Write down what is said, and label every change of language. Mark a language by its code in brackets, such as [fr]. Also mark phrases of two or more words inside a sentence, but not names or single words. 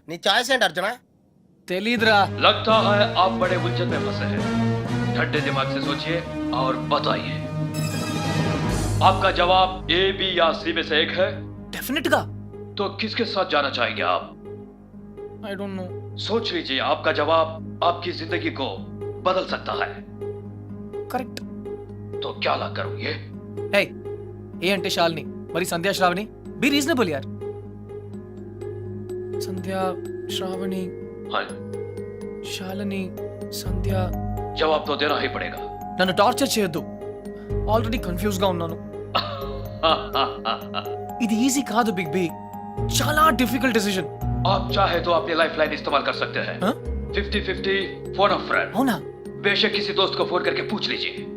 [te] నీ ఛాయిస్ ఏంటి అర్జున? తెలీదురా. [hi] लगता है आप बड़े उलझन में फंसे हैं। ठंडे दिमाग से सोचिए और बताइए। आपका जवाब ए, बी या सी में से एक है। [te] డెఫినెట్ గా. [hi] तो किसके साथ जाना चाहेंगे आप? [en] I don't know. [hi] सोच लीजिए, आपका जवाब आपकी जिंदगी को बदल सकता है। [te] కరెక్ట్. [hi] तो क्या ला करोगे? [te] హే ఏ అంటే శాలిని, మరి సంధ్యా శ్రావణి. [en] be reasonable యార్. సంధ్యా శ్రావణి [hi] हाँ, [te] శాలిని సంధ్య. [hi] जवाब तो देना ही पड़ेगा। [te] నన్ను టార్చర్ చేయొద్దు, ఆల్రెడీ కన్ఫ్యూజ్ గా ఉన్నాను. ఇది ఈజీ కాదు బిగ్ బి, చాలా [en] difficult decision. [hi] आप चाहे तो अपनी लाइफ लाइन इस्तेमाल कर सकते हैं। [en] 50-50 phone a friend. [te] అవునా? [hi] बेशक किसी दोस्त को फोन करके पूछ लीजिए।